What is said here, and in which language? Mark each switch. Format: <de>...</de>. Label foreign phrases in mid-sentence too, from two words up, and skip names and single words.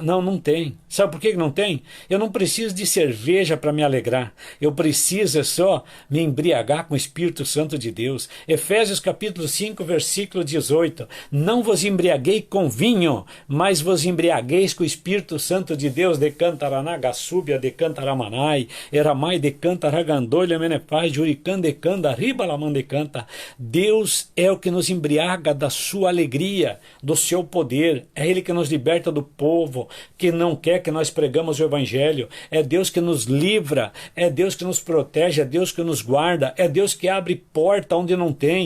<pt>Não, não tem. Sabe por que não tem? Eu não preciso de cerveja para me alegrar. Eu preciso só me embriagar com o Espírito Santo de Deus. Efésios capítulo 5, versículo 18. Não vos embriaguei com vinho, mas vos embriagueis com o Espírito Santo de Deus. Decantaraná, súbia, decantaramanai, eramai, decantaragandolha, menepaz, juricã, decanda, ribalamã, decanta. Deus é o que nos embriaga da sua alegria, do seu poder. É Ele que nos liberta do povo que não quer que nós pregamos o Evangelho. É Deus que nos livra, é Deus que nos protege, é Deus que nos guarda, é Deus que abre porta onde não tem.</pt>